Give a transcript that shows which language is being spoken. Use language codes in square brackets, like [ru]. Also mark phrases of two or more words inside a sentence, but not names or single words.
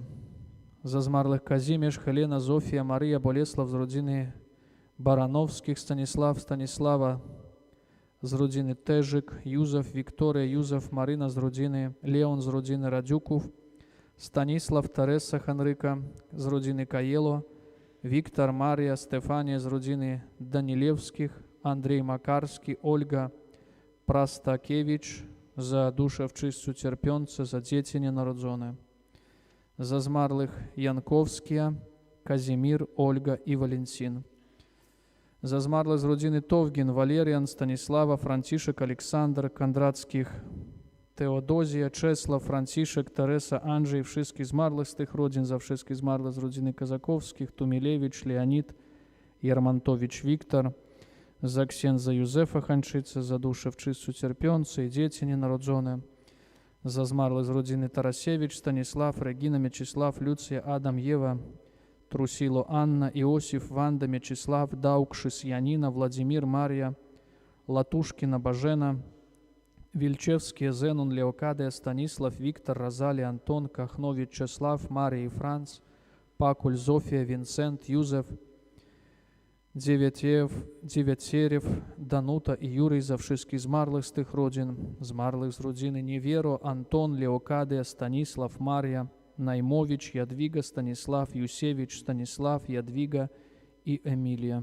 [pl] Зазмарлих Казимеш, Хелена, Зофия, Мария, Болеслав з родини Барановських, Станислав, Станислава з родини Тежик, Юзеф, Вікторія, Юзеф, Марина з родини, Леон з родини Радюков, Станіслав, Тереса Ханрика з родини Каєло, Віктор, Марія, Стефанія з родини Данілевських, Андрій Макарський, Ольга Прастакевич za dusze w czystcu cierpiące, za dzieci nienarodzone, za zmarłych Jankowskie, Kazimir, Olga i Валентин, za zmarłych z rodziny Towgin, Walerian, Stanisława, Franciszek, Aleksander, Kondrackich, Teodozja, Czesław, Franciszek, Teresa, Andrzej, wszystkich zmarłych z tych rodzin, za wszystkich zmarłych z rodziny Kazakowskich, Tumilewicz, Leonid, Jarmantowicz, Wiktor, za księdza Józefa Hańczyca, za dusze w czystcu cierpiące i dzieci nienarodzone, za zmarłych z rodziny Tarasiewicz, Stanisław, Regina, Mieczysław, Lucja, Adam, Ewa, Trusilo, Anna, Иосиф, Ванда, Мячеслав, Даукшис, Янина, Владимир, Мария, Латушкина, Бажена, Вильчевский, Зенон, Леокадия, Станислав, Виктор, Розалия, Антон, Кахно, Вячеслав, Мария и Франц, Пакуль, Зофия, Винсент, Юзеф, Dziewięcieriew, Danuta i Юрий, za wszystkich zmarłych z tych rodzin, zmarłych z rodziny Niewiero, Anton, Leokadia, Stanisław, Maria, Najmowicz, Jadwiga, Stanisław, Jusiewicz, Stanisław, Jadwiga i Emilia.